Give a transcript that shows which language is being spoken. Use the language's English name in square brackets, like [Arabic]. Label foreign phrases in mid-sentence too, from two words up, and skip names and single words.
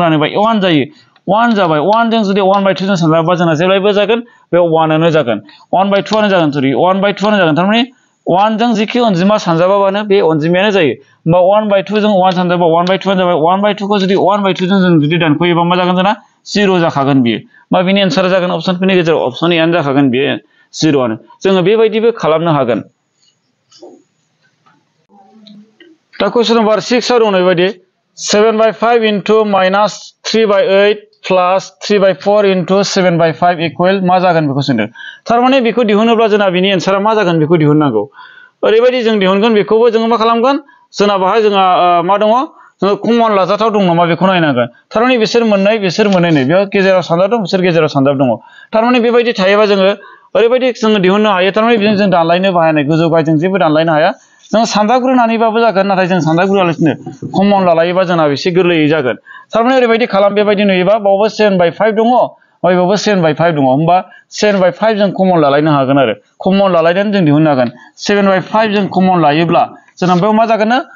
[Bodo] रानोबा 1 जायो 1 जाबाय 1 जों जुदि 1/2 जों सानजाबा जोंना जेब्लायबो जागोन बे 1 आनो जागोन 1/2 आनो जागोन सरि 1/2 आनो जागोन थारमाने 1 जों जिखि अनजिमा सानजाबाबानो बे अनजिमायानो जायो होमबा 1/2 जों 1 सानजाबा 1/2 आनो जाबाय 1/2 खौ जुदि 1/2 जों जुदि दानख'योबा मा जागोन जोंना 0 जाखागोन बियो मा बिनि एन्सारा जागोन अप्शनफोरनि गेजेराव अप्शन ए आनो जाखागोन बियो 0 आनो जोङो बेबायदिबो खालामनो हागोन दा कुइसन नम्बर 6 आव दं बेबायदि 7/5 into -3/8 plus 3/4 into 7/5 इकुवेल मा जागोन बेखौ सोंदों थारमाने बेखौ दिहुनोब्ला जोंना बिनि एन्सारा मा जागोन बेखौ दिहुननांगौ ओरैबायदि जों दिहुनगोन बेखौबो जोङो मा खालामगोन जोंना बाहाय जोंहा मा दङ जोङो कमन लाजाथाव दं नामा बेखौ नायनांगोन थारमाने बिसोर मोननै बेयाव गेजेराव सानजाब दं बिसोर गेजेराव सानजाब दङ थारमाने बेबायदि थायोबा जोङो ओरैबायदि जोङो दिहुननो हायो थारमाने बिजों जों दानलायनो बाहायनाय गोजौ गाहायजों जेबो दानलायनो हाया जों सानजाबग्रोनानैबाबो जागोन नाथाय जों सानजाबग्रोआलासिनो कमन लालायोबा जोंना एसे गोरलैयै जागोन थारमाने ओरैबायदि खालाम बेबायदि नुयोबा बावबो 7/5 दङ बावबो 7/5 दङ होमबा 7/5 जों कमन लालायनो हागोन आरो कमन लालायनानै जों दिहुननो हागोन 7/5 जों कमन लायोब्ला जोंना बेयाव मा जागोन